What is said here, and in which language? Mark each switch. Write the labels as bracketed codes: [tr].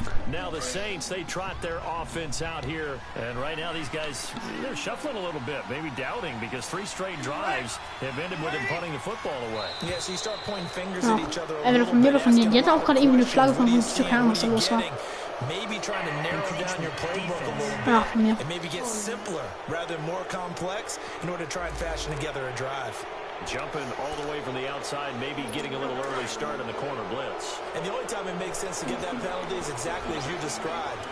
[en] Now the Saints, they trot their offense out here. And right now these guys, they're shuffling a little bit, maybe doubting, because 3 straight drives have ended with them punting the football away. Yeah, so you start pointing fingers at each other. [de] Entweder von mir oder von dir. Die hat auch gerade irgendwie eine Flagge von 50 keine Ahnung, was da los war. [en] Maybe trying to narrow down your playbook a little bit. [de] Ja, von mir. [en] And maybe get simpler rather than more complex in order to try and fashion together a drive. Jumping all the way from the outside, maybe getting a little early start in the corner blitz. And the only time it makes sense to get that penalty is exactly as you described.